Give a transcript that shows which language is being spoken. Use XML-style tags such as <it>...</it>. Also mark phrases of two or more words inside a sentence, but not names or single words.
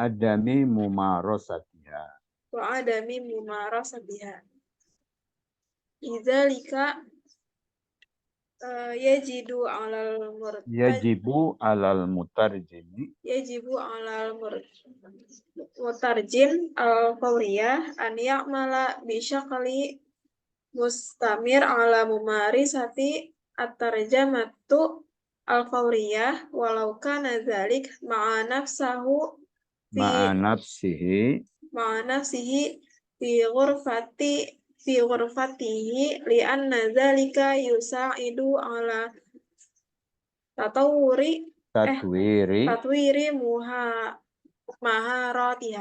<ar>لذلك يجب على المترجم الفوري أن يعمل بشكل مستمر على ممارسة الترجمة الفورية ولو كان ذلك مع نفسه في غرفته لأن ذلك يساعد على تطوير مهاراتها.</ar>